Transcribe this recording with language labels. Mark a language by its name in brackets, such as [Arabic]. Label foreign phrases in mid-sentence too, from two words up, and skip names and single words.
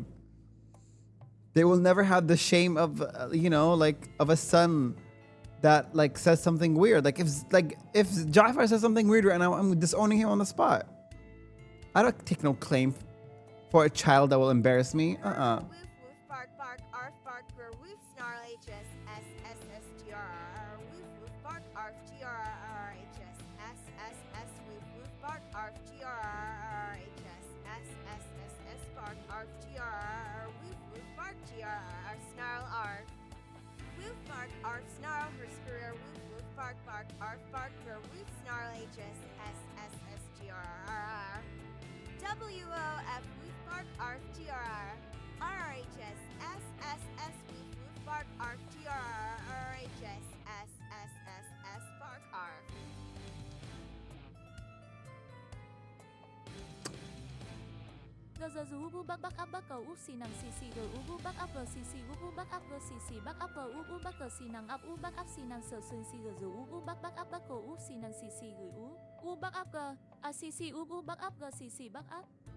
[English] They will never have the shame of you know, like of a son that like says something weird. Like if Jafar says something weird right now, I'm disowning him on the spot. I don't take no claim for a child that will embarrass me. Woof woof bark bark arf bark grr woof snarl hs s s s g r r woof woof bark arf g r r h s s s s woof woof bark arf g r r h s s s s s bark arf g r r woof woof bark g r r snarl arf woof bark arf snarl her screer woof woof bark bark arf bark for woof snarl hs s s s g r r r w o f woof bark arf g r r r h s s s s woof woof bark arf g r r r h s s s s s bark arf. Ubu bak bak abak go sinang sisi go ubu bak up sisi ubu bak up sisi bak up ubu bak sinang up bak up sinang so sun si go ubu bak abak go sinang sisi go u bak up go sisi ubu bak up go sisi bak up.